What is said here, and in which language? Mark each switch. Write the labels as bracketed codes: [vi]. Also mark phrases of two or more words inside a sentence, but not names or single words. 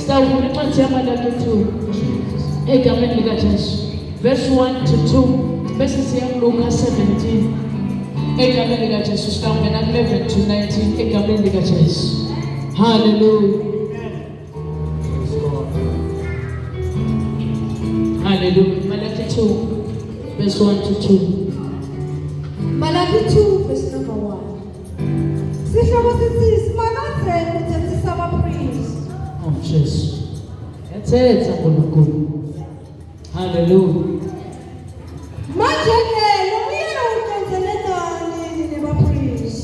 [ss] Sitawuvula incwadi yaMalaki 2 egameni likaJesu [en] verse 1 to 2 [ss] bese siya kuLuka 17 egameni likaJesu sitawungena ku11 to 19 egameni likaJesu. Hallelujah. Hallelujah. [en] Malaki 2 verse 1 to 2. Malaki 2 verse number 1. [ss] Sihloko sithi simakazeni uthethisa abapriest. Oh Jesu. Yathetha uNkulunkulu. Hallelujah. Manje ke lo uyena uqonzelelani nebapriest.